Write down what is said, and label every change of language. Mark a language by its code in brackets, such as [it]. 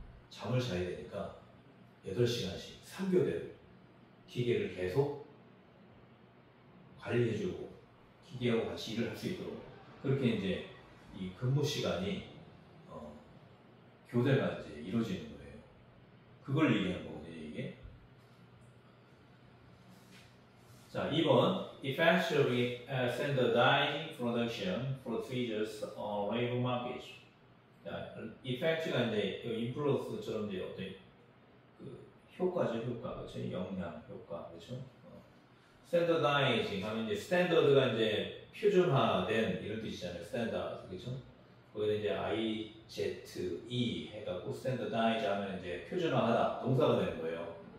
[ko] 잠을 자야 되니까 8시간씩 3교대로 기계를 계속 관리해주고 기계하고 같이 일을 할 수 있도록 그렇게 이제 이 근무 시간이 교대가 이제 이루어지는 거예요. 그걸 얘기하는 거거든요, 이게. [en] 자, 2번 effectively standardizing production procedures on labor market. [ko] 자, effect가 이제 influence처럼 이제 어떤 효과죠, 효과. 그렇죠? 영향, 효과. 그렇죠? standardizing 하면 이제 스탠더드가 이제 표준화된 이런 뜻이잖아요. standard. 그렇죠? 거기다 이제 IZE 해갖고 standardize 하면 이제 표준화하다 동사가 되는 거예요.